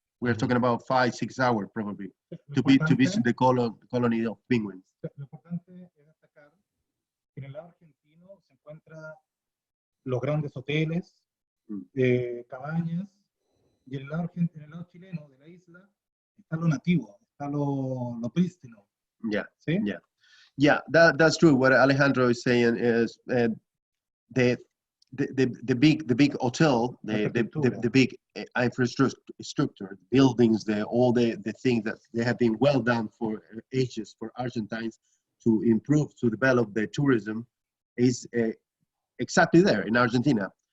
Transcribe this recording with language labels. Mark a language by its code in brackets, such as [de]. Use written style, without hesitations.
[en] We're talking about 5-6 hours probably to visit the colony of penguins. [es] Lo importante es destacar que en el lado argentino se encuentran los grandes hoteles, cabañas, y en el lado chileno de la isla está lo nativo, está lo prístino. [en] Yeah, that's true. What Alejandro is saying is the big hotel, the big infrastructure, buildings, all the things that they have been well done for ages for Argentines to improve, to develop their tourism, is exactly there in Argentina.